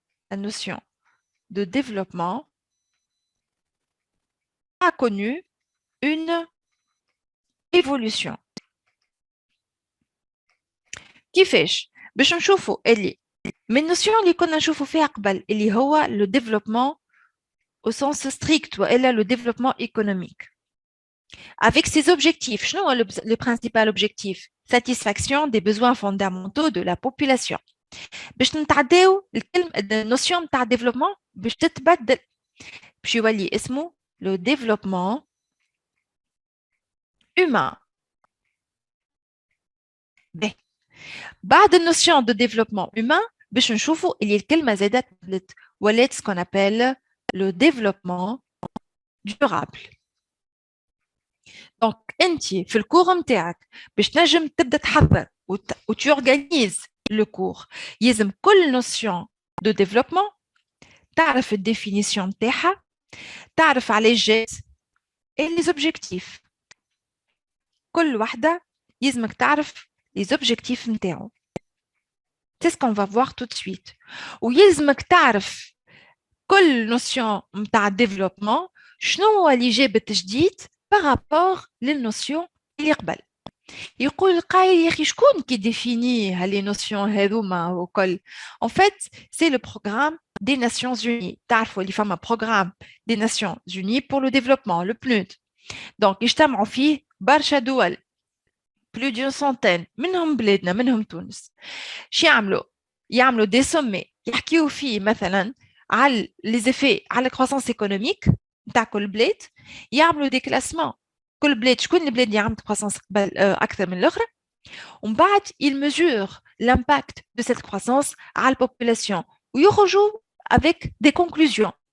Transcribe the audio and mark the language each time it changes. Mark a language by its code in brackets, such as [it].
[fr] La notion de développement a connu une évolution. [ar] كيفاش؟ باش نشوفوا اللي من النوسيون اللي كنا نشوفوا فيها قبل اللي هو [fr] le développement au sens strict [ar] والا [fr] le développement économique. Avec ses objectifs, [ar] شنو هو [fr] le principal objectif? Satisfaction des besoins fondamentaux de la population. [ar] باش نتعداو النوسيون نتاع الديفلوبمون باش تتبدل، باش يولي اسمه لو [fr] développement humain. [ar] باهي بعد النوسيون دو [fr] développement humain [ar] باش نشوفوا اللي الكلمه زادت ولات سكون ابل لو [fr] développement durable. [ar] دونك انت في الكور نتاعك باش تنجم تبدا تحضر وتورغانيز لو كور يلزم كل نوسيون دو ديفلوبمون تعرف الديفينيسيون نتاعها، تعرف علاش جات اي لي زوبجيكتيف، كل وحده يلزمك تعرف [fr] les objectifs [ar] نتاعو. [fr] C'est ce qu'on va voir tout de suite. [ar] ويلزمك تعرف كل notion نتاع développement شنو هو اللي جاب التجديد par rapport للنوسيون اللي قبل. يقول القائل يا اخي شكون كي ديفيني هالي نوسيون هذوما وكل. [fr] En fait, c'est le programme des Nations Unies. [ar] تعرفوا اللي فما [fr] programme des Nations Unies pour le développement, le PNUD. [ar] Donc يجتمعوا فيه برشا دول. [fr] plus d'une centaine [ar] منهم بلادنا منهم تونس. شو يعملوا [fr] des sommets [ar] يحكيوا فيه مثلا على [fr] les effets [ar] على الكروسانس économique نتاع كل بلاد. يعملوا [fr] des classements [ar] كل بلاد شكون البلاد اللي عملت croissance قبل اكثر من الاخرى. ومن بعد [fr] ils mesurent l'impact de cette croissance على la population [ar] ويخرجوا [fr] avec des conclusions.